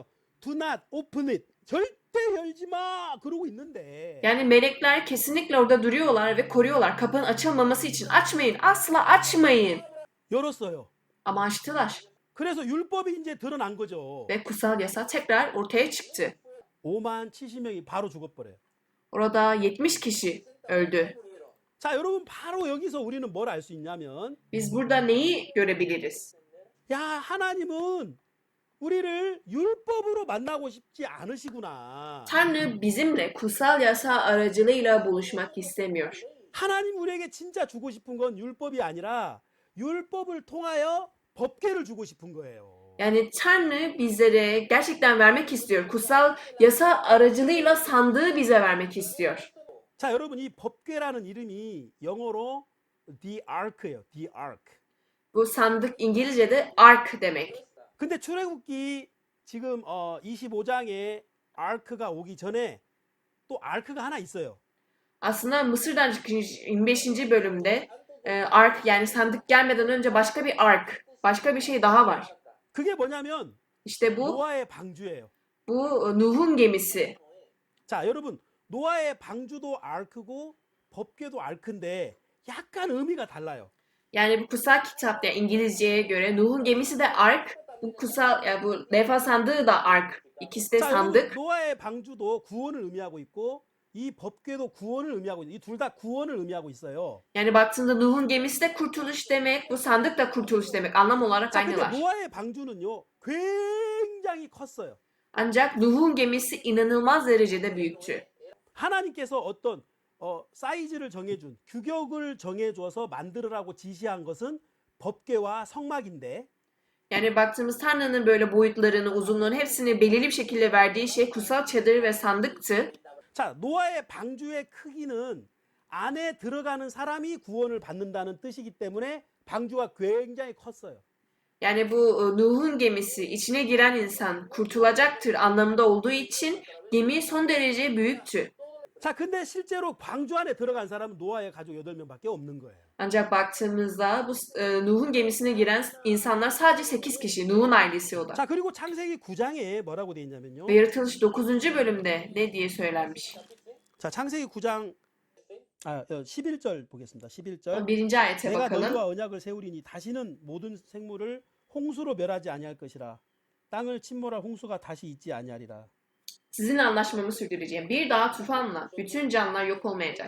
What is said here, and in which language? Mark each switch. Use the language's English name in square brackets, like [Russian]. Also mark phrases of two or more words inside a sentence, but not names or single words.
[English] Do not open it. [Korean] 절대 열지 마. 그러고 있는데 [Turkish] Yani melekler kesinlikle orada duruyorlar ve koruyorlar kapının açılmaması için. Açmayın, asla açmayın. [Korean] 열었어요. [Turkish] Ama açtılar [Korean] 그래서 율법이 이제 드러난 거죠. [Turkish] ve kutsal yasa tekrar ortaya çıktı. [Korean] 5만 70명이 바로 죽어버려요. [Turkish] Orada 70 kişi öldü. [Korean] 자, 여러분 바로 여기서 우리는 뭘 알 수 있냐면 [Turkish] Biz burada neyi görebiliriz? [Korean] 야, 하나님은 우리를 율법으로 만나고 싶지 않으시구나. [Turkish] Tanrı bizimle kutsal yasa aracılığıyla buluşmak istemiyor. [Korean] 하나님 우리에게 진짜 주고 싶은 건 율법이 아니라 율법을 통하여 법궤를 주고 싶은 거예요. [Turkish] Yani Tanrı bizlere gerçekten vermek istiyor. Kutsal yasa aracılığıyla sandığı bize vermek istiyor. [Korean] 자, 여러분 이 법궤라는 이름이 영어로 [English] the ark [Korean] 예요. [English] The ark. [Turkish] Bu sandık İngilizce'de ark demek. [Korean] 근데 출애굽기 지금 25장에 ark가 오기 전에 또 ark가 하나 있어요. [Turkish] Aslında Mısır'dan çıkış 25. bölümde ark yani sandık gelmeden önce başka bir ark, başka bir şey daha var. [Korean] 그게 뭐냐면 [Turkish] İşte bu [Korean] 노아의 방주예요. [Turkish] Nuh'un gemisi. [Korean] 자, 여러분, 노아의 방주도 아크고 법궤도 아크인데 약간 의미가 달라요. [Turkish] Yani bu kutsal kitapta yani İngilizceye göre Nuh'un gemisi de ark, bu kutsal yani bu levha sandığı da ark. İkisi de [Korean] 자, 여러분, [Turkish] sandık. [Korean] 노아의 방주도 구원을 의미하고 있고 이 법궤도 구원을 의미하고 있어요. 이 둘 다 구원을 의미하고 있어요. [Turkish] Yani baktığında Nuh'un gemisi de kurtuluş demek, bu sandık da kurtuluş demek. Anlam olarak [Korean] 자, 근데 [Turkish] aynılar. [Korean] 노아의 방주는요, 굉장히 컸어요. [Turkish] Ancak Nuh'un gemisi inanılmaz derecede büyüktü. [Korean] 하나님께서 어떤 사이즈를 정해준 규격을 정해줘서 만들으라고 지시한 것은 법궤와 성막인데, [Turkish] Yani baktığımız Tanrı'nın böyle boyutlarını, uzunluğunu hepsini belirli bir şekilde verdiği şey kutsal çadır ve sandıktı. [Korean] 자, 노아의 방주의 크기는 안에 들어가는 사람이 구원을 받는다는 뜻이기 때문에 방주가 굉장히 컸어요. [Turkish] Yani bu Nuh'un gemisi içine giren insan kurtulacaktır anlamında olduğu için gemi son derece büyüktü. [Korean] 자, 근데 실제로 방주 안에 들어간 사람은 노아의 가족 8명밖에 없는 거예요. [Turkish] Ancak baktığımızda bu Nuh'un gemisine giren insanlar sadece 8 kişi. Nuh'un ailesi o da. [Korean] 자, 그리고 창세기 9장에 뭐라고 돼 있냐면요. [Turkish] Ve Yaratılış 9. bölümde ne diye söylenmiş? [Korean] 자, 창세기 9장 11절 보겠습니다. 11절. [Turkish] 1. ayete [Korean] 내가 [Turkish] bakalım. [Korean] 너희와 언약을 세우리니 다시는 모든 생물을 홍수로 멸하지 아니할 것이라. 땅을 침몰할 홍수가 다시 있지 아니하리라. [Turkish] Sizinle anlaşmamı sürdüreceğim. Bir daha tufanla bütün canlılar yok olmayacak.